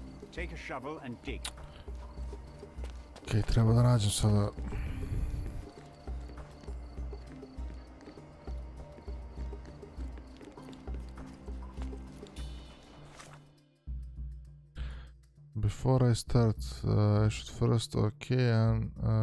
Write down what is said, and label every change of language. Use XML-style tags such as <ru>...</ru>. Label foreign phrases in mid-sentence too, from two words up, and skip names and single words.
<en>Take a shovel and dig.</en> <sr>Okej, treba da nađem sada...</sr> <en>Before I start, I should first, okay, and...</en>